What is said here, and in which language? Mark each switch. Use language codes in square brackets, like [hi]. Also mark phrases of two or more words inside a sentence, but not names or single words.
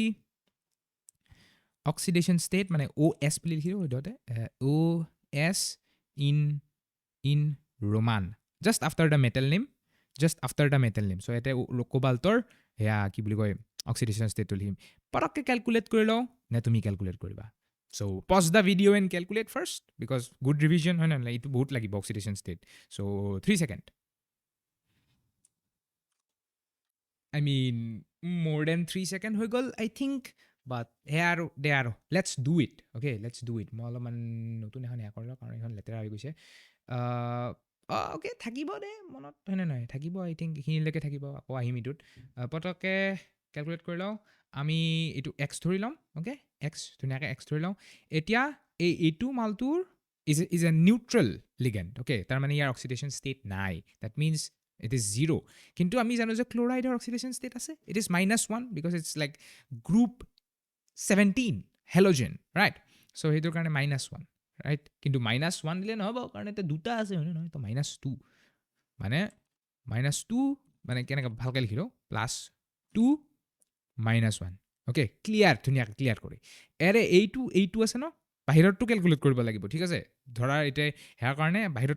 [as] অক্সিডেশ্যন ষ্টেট মানে OS বুলি লিখিলোঁ সদ্যহতে OS [en] in Roman just after the metal name so' [as] ইয়াতে কোবাল্টৰ সেয়া কি বুলি কয় অক্সিডেশ্যন ষ্টেটটো লিখিম পটককৈ কেলকুলেট কৰি লওঁ নে তুমি কেলকুলেট কৰিবা চ' [en] pause the video and calculate first because good revision [as] হয় নহয় এইটো বহুত লাগিব অক্সিডেশ্যন ষ্টেট চ' 3 ছেকেণ্ড [en] I mean, more than 3 seconds [as] হৈ গ'ল [en] I think but [as] সেয়া আৰু [en] let's do it [as] মই অলপমান নতুন এখন সেয়া কৰিলোঁ কাৰণ এইখন লেতেৰা হৈ গৈছে অ'কে থাকিব দে মনত হয়নে নহয় থাকিব [en] I think [as] এইখিনিলৈকে থাকিব আকৌ আহিম এইটোত পটককৈ কেলকুলেট কৰি লওঁ আমি এইটো X ধৰি লওঁ অ'কে ধুনীয়াকৈ X ধৰি লওঁ এতিয়া এইটো মালটোৰ [en] is a neutral ligand okay [as] তাৰমানে ইয়াৰ অক্সিডেশ্যন ষ্টেট নাই [en] that means it is 0 [as] কিন্তু আমি জানো যে ক্লোৰাইডৰ অক্সিডেশ্যন ষ্টেট আছে [en] it is -1 because it's like group 17 halogen right so' [as] সেইটোৰ কাৰণে -1 ৰাইট কিন্তু -1 দিলে নহ'ব কাৰণ এতিয়া দুটা আছে হয় নহয় তো -2 মানে -2 মানে কেনেকৈ ভালকৈ লিখি লওঁ +2 -1 অ'কে ধুনীয়াকৈ ক্লিয়াৰ কৰি এইটো আছে ন বাহিৰতটো কেলকুলেট কৰিব লাগিব ঠিক আছে ধৰা এতিয়া সেয়াৰ কাৰণে বাহিৰতটো